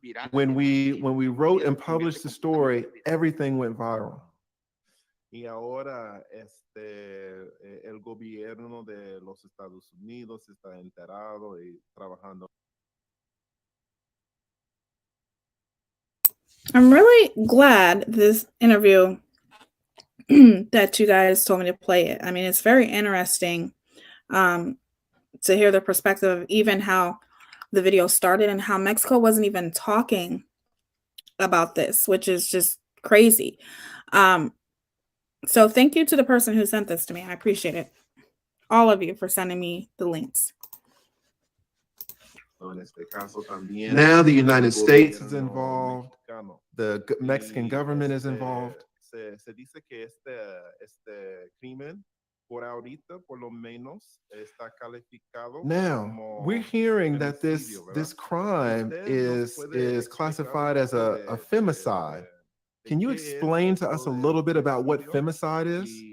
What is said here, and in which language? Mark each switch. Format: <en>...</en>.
<en>When we wrote and published the story, everything went viral.</en> <es>Y ahora el gobierno de los Estados Unidos está enterado y trabajando.</es> <en>I'm really glad this interview that you guys told me to play it. I mean, it's very interesting to hear the perspective of even how the video started and how Mexico wasn't even talking about this, which is just crazy. So thank you to the person who sent this to me. I appreciate it. All of you for sending me the links. Now the United States is involved. The Mexican government is involved.</en> <es>Se dice que este crimen por ahorita por lo menos está calificado.</es> <en>Now we're hearing that this crime is classified as a femicide. Can you explain to us a little bit about what femicide is?</en>